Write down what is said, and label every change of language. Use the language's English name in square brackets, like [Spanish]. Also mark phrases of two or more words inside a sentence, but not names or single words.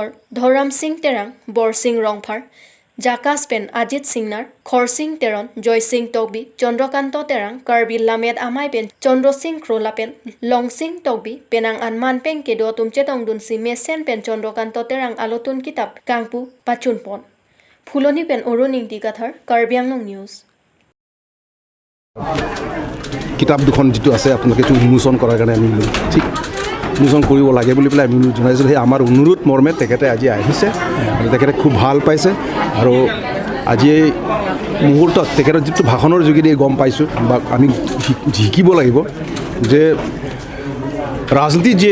[Karbi] Dhoram Singh terang Bor Singh Rongphar Jakas pen Ajit Singnar, Khor Singh Teron, Joy Singh Togbi, Chandrakanto Terang, Karbi Lamed Amai pen, Chandro Singh Krola pen, Long Singh Togbi, Penang Anman pen kedo tum chetong dun si Mesen pen Chandrakanto Terang alotun kitap Kangpu Pachun pon. Phuloni pen oroning tikathar Karbi Anglong News. [Assamese] কিতাপ দুখন যেটো আছে আপোনালোকে তো উন্মোচন কৰাৰ কাৰণে আমি ঠিক উন্মোচন কৰিব লাগে বুলি পেলাই আমি জনাইছোঁ সেই আমাৰ অনুৰোধ মৰ্মে তেখেতে আজি আহিছে আৰু তেখেতে খুব ভাল পাইছে আৰু আজি এই মুহূৰ্তত তেখেতৰ যিটো ভাষণৰ যোগেদি গম পাইছোঁ বা আমি শিকিব লাগিব যে ৰাজনীতি যিয়ে